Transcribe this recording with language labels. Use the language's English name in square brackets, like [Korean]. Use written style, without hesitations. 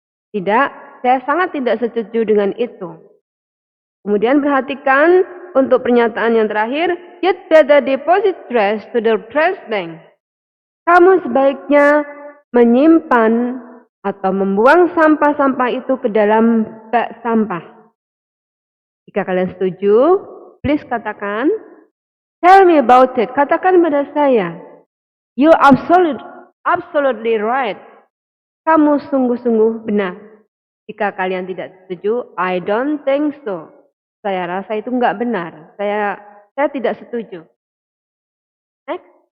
[Indonesian] Tidak, saya sangat tidak setuju dengan itu. Kemudian perhatikan untuk pernyataan yang terakhir, [English] you'd better deposit trash to the trash bank. [Indonesian] Kamu sebaiknya menyimpan atau membuang sampah-sampah itu ke dalam bak sampah. Jika kalian setuju, [English] please [Indonesian] katakan, [English] tell me about it. [Indonesian] Katakan pada saya. [English] You absolutely right. [Indonesian] Kamu sungguh-sungguh benar. Jika kalian tidak setuju, [English] I don't think so. [Indonesian] Saya rasa itu enggak benar. Saya tidak setuju. Next.